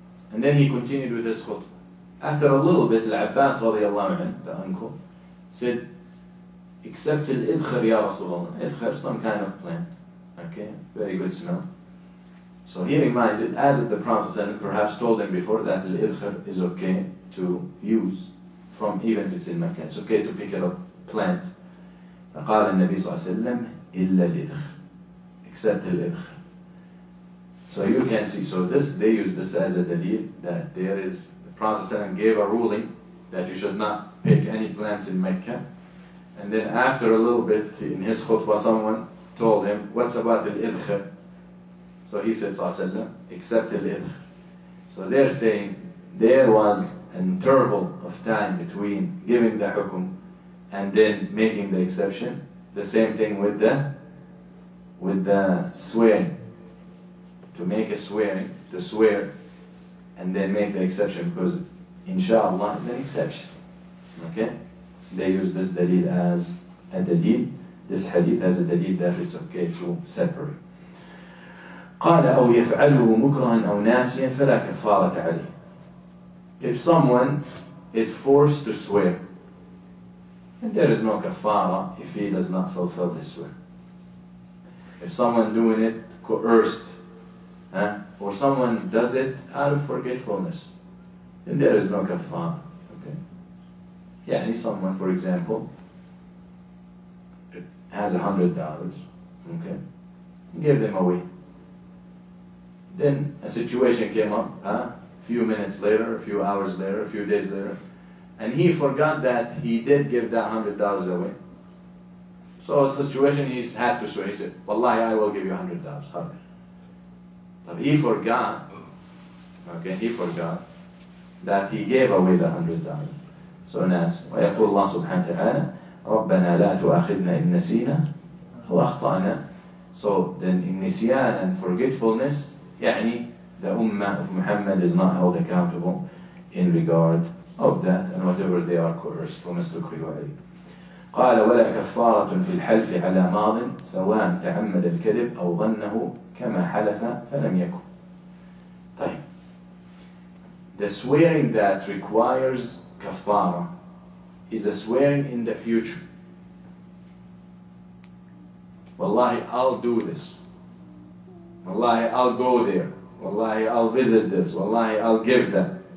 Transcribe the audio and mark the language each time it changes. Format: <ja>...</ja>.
<en>And then he continued with his khutbah. After a little bit, Al-Abbas radiallahu anhu, the uncle, said, except al-idkhar ya Rasulullah. Idkhar, some kind of plant. Okay, very good smell. So he reminded, as if the Prophet ﷺ perhaps told him before, that al-idkhar is okay to use, from even if it's in Mecca. It's okay to pick up plant</en> <ar>فقال النبي صلى الله عليه وسلم إلا الإذخر,</ar> <en>except</en> <ar>الإذخر.</ar> <en>So you can see, so they use this as a dalil that there is, the Prophet ﷺ gave a ruling that you should not pick any plants in Mecca. And then after a little bit, in his khutbah, someone told him, what's about al-idkhir? So he said, sallallahu except al-idkhir. So they're saying there was an interval of time between giving the hukum and then making the exception. The same thing with the swearing. To make a swearing, to swear, and then make the exception, because inshallah is an exception. Okay? They use this dalil as a dalil, this hadith as a dalil that it's okay to separate.</en> <ar>قال أو يفعله مكرها أو ناسيا فلا كفارة عليه.</ar> <en>If someone is forced to swear, and there is no kafara if he does not fulfill his swear. If someone doing it coerced, or someone does it out of forgetfulness, then there is no kafara. Okay? Yeah, someone, for example, has $100. Okay, give them away. Then a situation came up, a few minutes later, a few hours later, a few days later, and he forgot that he did give that $100 away. So a situation he had to swear. He said, Wallahi, I will give you $100. But he forgot, okay, he forgot that he gave away the $100.</en> <ar>So nas, ويقول الله سبحانه وتعالى ربنا لا تؤاخذنا إن نسينا أو أخطأنا.</ar> <en>So then in nisyan and forgetfulness, يعني the ummah of Muhammad is not held accountable in regard of that, and whatever they are coerced</en> <ar>ومستكرهوا عليه. قال ولا كفارة في الحلف على ماض سواء تعمد الكذب أو ظنه كما حلف فلم يكن. طيب.</ar> <en>The swearing that requires kafara is a swearing in the future. Wallahi, I'll do this. Wallahi, I'll go there. Wallahi, I'll visit this. Wallahi, I'll give that.</en>